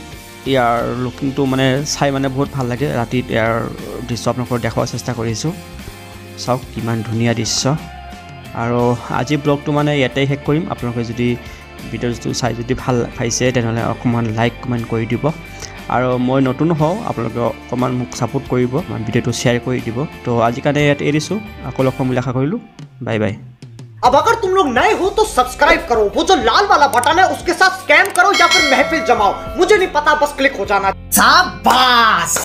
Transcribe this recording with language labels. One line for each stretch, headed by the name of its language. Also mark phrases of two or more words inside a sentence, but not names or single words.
Assamese: ইয়াৰ লুকিংটো মানে চাই মানে বহুত ভাল লাগে ৰাতিত ইয়াৰ দৃশ্য আপোনালোকক দেখুৱাৰ চেষ্টা কৰিছোঁ চাওক কিমান ধুনীয়া দৃশ্য আৰু আজি ব্লগটো মানে ইয়াতেই শেষ কৰিম আপোনালোকে যদি ভিডিঅ'টো চাই যদি ভাল পাইছে তেনেহ'লে অকণমান
English: like comment
Assamese: কৰি দিব আৰু মই নতুন হওঁ আপোনালোকে অকণমান মোক ছাপোৰ্ট কৰিব ভিডিঅ'টো শ্বেয়াৰ কৰি দিব তো আজি কাৰণে ইয়াত এৰিছোঁ আকৌ লগ পাম বুলি আশা কৰিলোঁ
English: bye bye
Hindi: अब अगर तुम लोग नए हो तो सब्सक्राइब करो वो जो लाल वाला बटन है उसके साथ स्कैम करो या फिर महफिल जमाओ मुझे नहीं पता बस क्लिक हो जाना शाबाश